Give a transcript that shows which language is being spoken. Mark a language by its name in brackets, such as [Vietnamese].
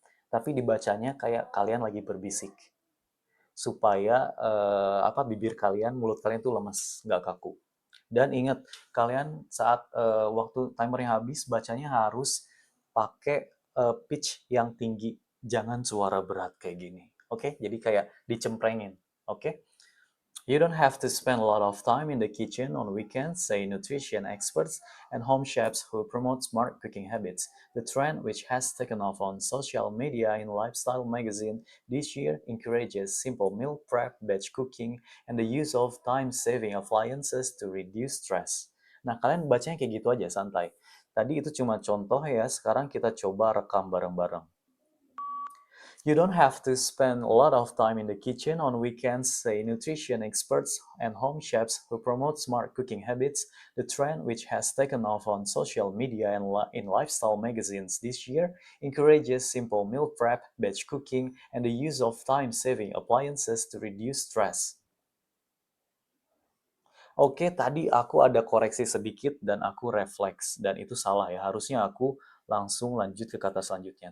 [Indonesian] Tapi dibacanya kayak kalian lagi berbisik. Supaya bibir kalian, mulut kalian tuh lemes, nggak kaku. Dan ingat, kalian saat waktu timernya habis, bacanya harus pakai pitch yang tinggi. Jangan suara berat kayak gini. Oke? Jadi kayak dicemprengin. Oke? [English] You don't have to spend a lot of time in the kitchen on weekends, say nutrition experts and home chefs who promote smart cooking habits. The trend, which has taken off on social media and lifestyle magazine this year, encourages simple meal prep, batch cooking, and the use of time-saving appliances to reduce stress. [Indonesian] Nah, kalian bacanya kayak gitu aja, santai. Tadi itu cuma contoh ya, sekarang kita coba rekam bareng-bareng. [English] You don't have to spend a lot of time in the kitchen on weekends, say nutrition experts and home chefs who promote smart cooking habits. The trend, which has taken off on social media and in lifestyle magazines this year, encourages simple meal prep, batch cooking, and the use of time-saving appliances to reduce stress. [Indonesian] Oke, tadi aku ada koreksi sedikit dan aku refleks, dan itu salah ya. Harusnya aku langsung lanjut ke kata selanjutnya.